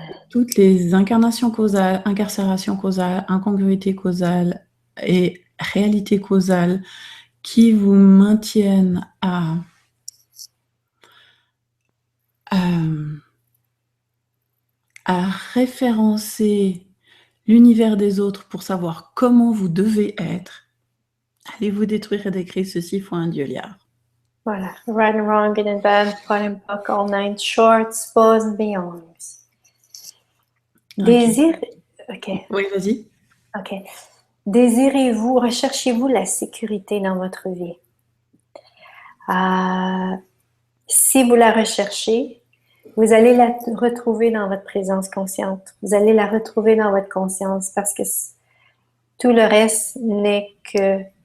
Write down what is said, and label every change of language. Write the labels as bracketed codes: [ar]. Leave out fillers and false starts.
[fr] Toutes les incarnations causales, incarcérations causales, incongruités causales et réalités causales qui vous maintiennent à référencer l'univers des autres pour savoir comment vous devez être, allez-vous détruire et décrire ceci, fois un dieu-liard. Voilà. [en] Right and wrong, good and bad, pot and pock, all nine shorts, pause and beyond. [fr] Désir... OK. Oui, vas-y. OK. Désirez-vous, recherchez-vous la sécurité dans votre vie? Si vous la recherchez, vous allez la retrouver dans votre présence consciente. Vous allez la retrouver dans votre conscience parce que tout le reste n'est que...